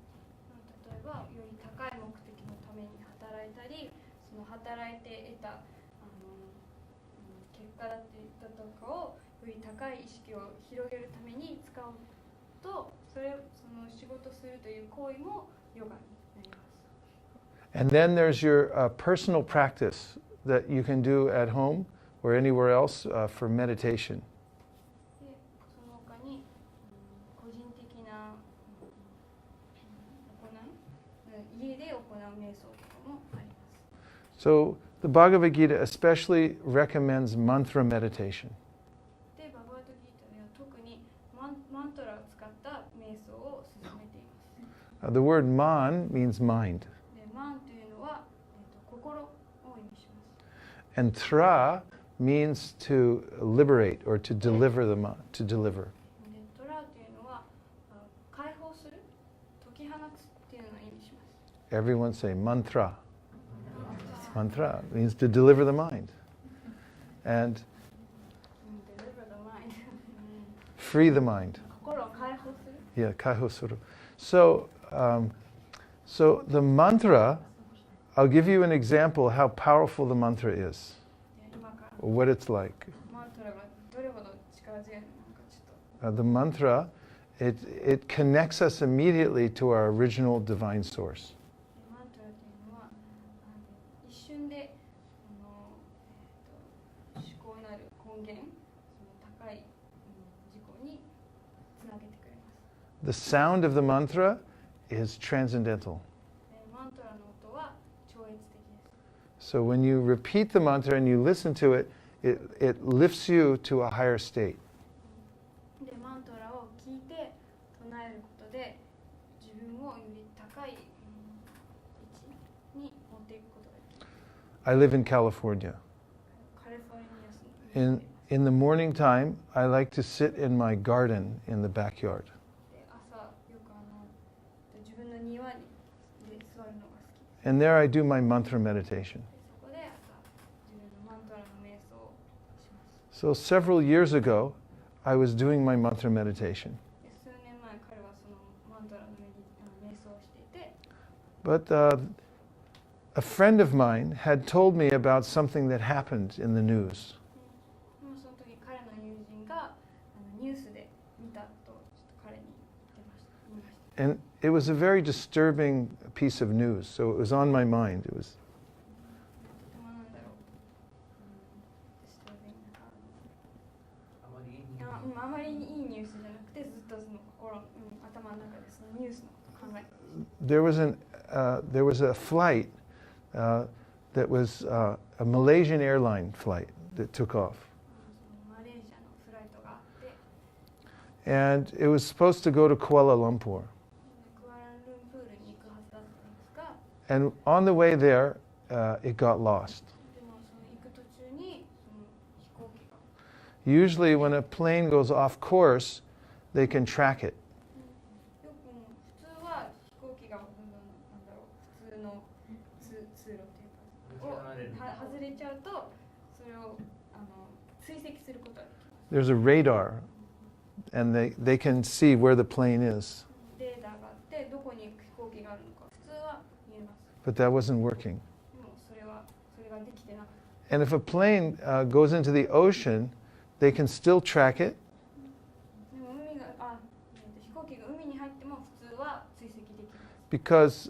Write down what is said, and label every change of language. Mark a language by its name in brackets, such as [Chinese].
[Japanese] 例えばより高い目的のために働いたり、その働いて得た結果だったとかをより高い意識を広げるために使うと、その仕事するという行為もヨガになります。 [English] And then there's your personal practice that you can do at home or anywhere else for meditation. [Japanese] でその他に個人的な行い、家で行う瞑想とかもあります。 [English] So the Bhagavad Gita especially recommends mantra meditation. [Japanese] でバガバッドギータでは特にマントラを使った瞑想を進めています。 [English] The word man means mind. [Japanese] でマンというのは、心を意味します。 [English] And tra means to liberate or to deliver to deliver. [Japanese] でトラというのは解放する、解き放つっていうのを意味します。 [English] Everyone say mantra. Mantra means to deliver the mind and Deliver the mind. free the mind. [Japanese] 心を解放する。 Yeah, kaiho suru. [English] So, so the mantra, I'll give you an example how powerful the mantra is, [Japanese] で今から [English] or what it's like. [Japanese] マントラがどれほど力強いのかちょっと。 [English] The mantra, it connects us immediately to our original divine source. [Japanese] でマントラというのは一瞬で思考なる根源、その高い自己につなげてくれます。 [English] The sound of the mantra is transcendental. [Japanese] でマントラの音は超越的です。 [English] So when you repeat the mantra and you listen to it, it lifts you to a higher state. [Japanese] でマントラを聞いて唱えることで自分をより高い位置に持っていくことができます。 [English] I live in California. [Japanese] カリフォルニア州に [English] In the morning time, I like to sit in my garden in the backyard. [Japanese] で朝よく自分の庭にで座るのが好きです。 [English] And there I do my mantra meditation. [Japanese] でそこで朝自分のマントラの瞑想をします。 [English] So several years ago, I was doing my mantra meditation. [Japanese] で数年前彼はそのマントラの瞑想をしていて、 [English] But a friend of mine had told me about something that happened in the news. [Japanese] もうその時彼の友人がニュースで見たとちょっと彼に言いました。 [English] And it was a very disturbing piece of news, so it was on my mind. It was [Japanese] とてもなんだろう、あまりにいいニュースじゃなくてずっとその頭の中でそのニュースのことを考えて [English] there was a flight that was a Malaysian airline flight that took off. [Japanese] マレーシアのフライトがあって、 [English] And it was supposed to go to Kuala Lumpur. [Japanese] クアラルンプールに行くはずだったんですが、 [English] And on the way there, it got lost. [Japanese] でもその行く途中にその飛行機が、 [English] Usually when a plane goes off course, they can track it. [Japanese] よく普通は飛行機がなんだろう、普通の通路っていうかを外れちゃうとそれを追跡することができます。 [English] There's a radar, and they can see where the plane is. [Japanese] レーダーがあってどこに飛行機があるのか普通は見えます。 [English] But that wasn't working. [Japanese] でもそれができてなかった。 [English] And if a plane goes into the ocean, they can still track it. [Japanese] でも飛行機が海に入っても普通は追跡できます。